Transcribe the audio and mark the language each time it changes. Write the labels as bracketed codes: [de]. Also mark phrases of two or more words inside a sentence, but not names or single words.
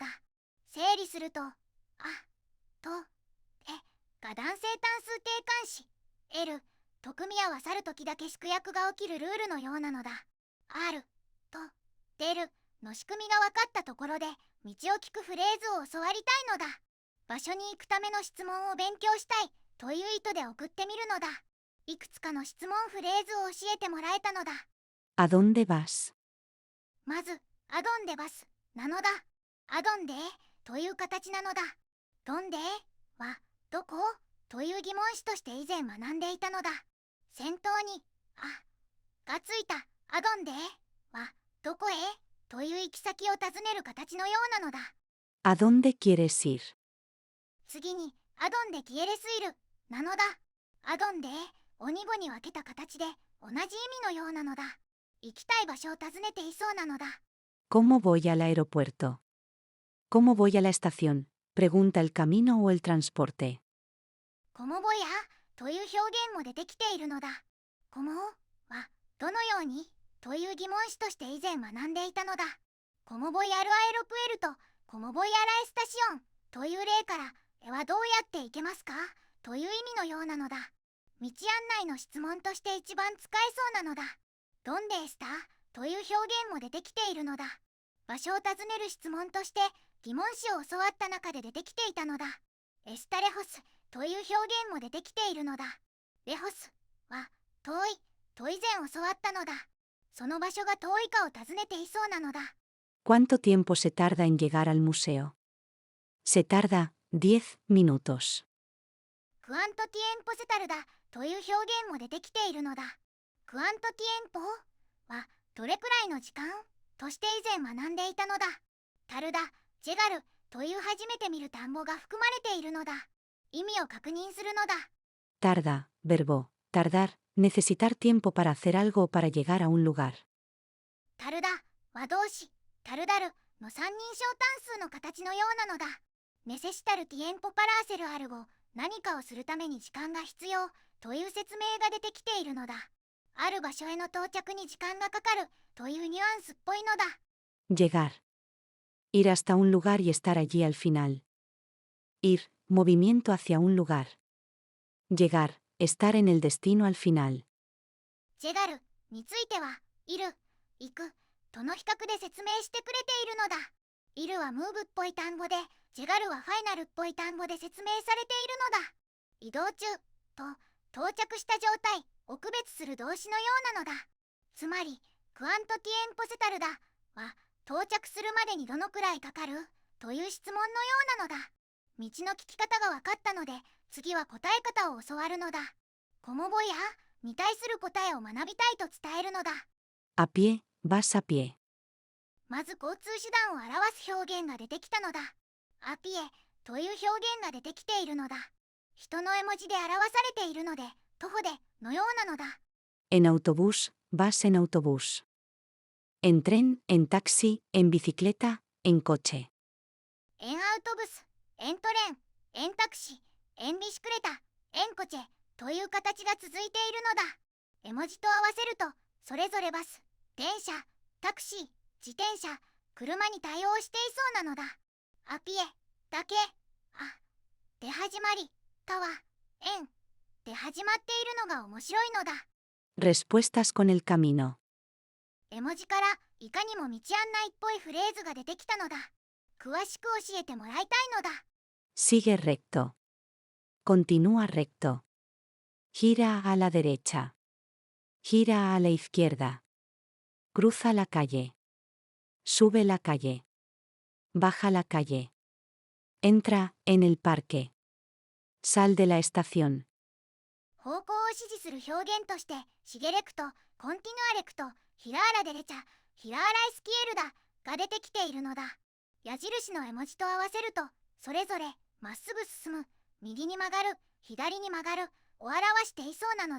[ja] 整理すると、と、が男性単数定冠詞、L と組み合わさるときだけ縮約が起きるルールのようなのだ。R と、出るの仕組みが分かったところで、道を聞くフレーズを教わりたいのだ。場所に行くための質問を勉強したいという意図で送ってみるのだ。いくつかの質問フレーズを教えてもらえたのだ。 [es] ¿A dónde vas? [ja] まず、 [es] a dónde vas [ja] なのだ。アドンデという形なのだ。ドンデは、どこという疑問詞として以前学んでいたのだ。先頭に、がついたアドンデは、どこへという行き先を尋ねる形のようなのだ。 [es] ¿A dónde quieres ir? [ja] 次に、 [es] a dónde quieres ir [ja] なのだ。アドンデを2語に分けた形で同じ意味のようなのだ。行きたい場所を尋ねていそうなのだ。 [es] ¿Cómo voy al aeropuerto? ¿Cómo voy a la estación? Pregunta el camino o el transporte. cómo voy a [ja] という表現も出てきているのだ。コモは、どのようにという疑問詞として以前学んでいたのだ。 [es] cómo voy al aeropuerto, cómo voy a la estación [ja] という例から、絵はどうやって行けますかという意味のようなのだ。道案内の質問として一番使えそうなのだ。 [es] dónde está [ja] という表現も出てきているのだ。場所を尋ねる質問として疑問詞を教わった中で出てきていたのだ。 [es] está lejos [ja] という表現も出てきているのだ。レホスは遠いと以前教わったのだ。その場所が遠いかを尋ねていそうなのだ。 [es] ¿Cuánto tiempo se tarda en llegar al museo? Se tarda 10 minutos. cuánto tiempo se tarda [ja] という表現も出てきているのだ。 [es] cuánto tiempo [ja] はどれくらいの時間として以前学んでいたのだ。タルダ、ジェガルという初めて見る単語が含まれているのだ。意味を確認するのだ。 [es] Tarda, verbo, tardar, necesitar tiempo para hacer algo o para llegar a un lugar. [ja] タルダは動詞、タルダルの三人称単数の形のようなのだ。 [es] necesitar tiempo para hacer algo, [ja] 何かをするために時間が必要という説明が出てきているのだ。ある場所への到着に時間がかかるというニュアンスっぽいのだ。 [es] Llegar. Ir hasta un lugar y estar allí al final. Ir, movimiento hacia un lugar. Llegar, estar en el destino al final. [ja] ジェガルについては、いる、行くとの比較で説明してくれているのだ。いるはムーブっぽい単語で、ジェガルはファイナルっぽい単語で説明されているのだ。移動中と到着した状態を区別する動詞のようなのだ。つまり、 [es] cuánto tiempo se tarda [ja] は到着するまでにどのくらいかかるという質問のようなのだ。道の聞き方が分かったので、次は答え方を教わるのだ。 [es] cómo voy a [ja] に対する答えを学びたいと伝えるのだ。 [es] A pie, vas a pie. [ja] まず交通手段を表す表現が出てきたのだ。 [es] a pie [ja] という表現が出てきているのだ。人の絵文字で表されているので、徒歩でのようなのだ。 [es] En autobús, vas en autobús. En tren, en taxi, en bicicleta, en coche. en autobús, en tren, en taxi, en bicicleta, en coche [ja] という形が続いているのだ。絵文字と合わせると、それぞれバス、電車、タクシー、自転車、車に対応していそうなのだ。 [es] a pie [ja] だけ、で始まり、かは、エンで始まっているのが面白いのだ。 [es] Respuestas con el camino. [ja] 絵文字からいかにも道案内っぽいフレーズが出てきたのだ。詳しく教えてもらいたいのだ。 [es] Sigue recto. Continúa recto. Gira a la derecha. Gira a la izquierda. Cruza la calle. Sube la calle. Baja la calle. Entra en el parque. Sal de la estación. [ja] 方向を指示する表現として、 [es] sigue recto, continúa recto, gira a la derecha, gira a la izquierda [ja] が出てきているのだ。矢印の絵文字と合わせると、それぞれまっすぐ進む、右に曲がる、左に曲がるを表していそうなのだ。